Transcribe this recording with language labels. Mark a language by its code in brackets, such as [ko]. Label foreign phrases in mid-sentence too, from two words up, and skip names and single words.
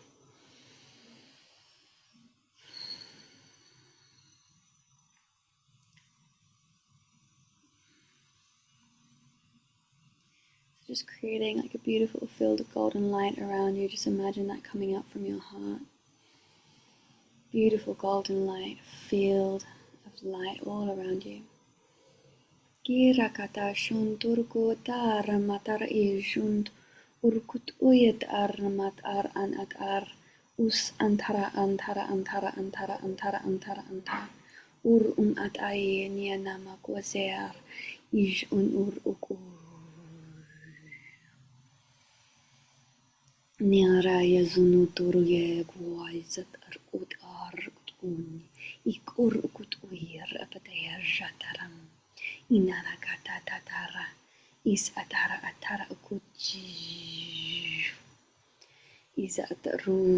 [en] Just creating like a beautiful field of golden light around you. Just imagine that coming up from your heart. Beautiful golden light, field of light all around you. Kirakata shunturku taramatar ijund urkut uyet armat ar anat ar us antara antara antara antara antara antara antara ur at ai nianama kwaser ij ur uku Niara yazunu turye guaizat arkut arkut ikur ukut uir apataya jataram inara kata tatara is atara atara ukuji is ataru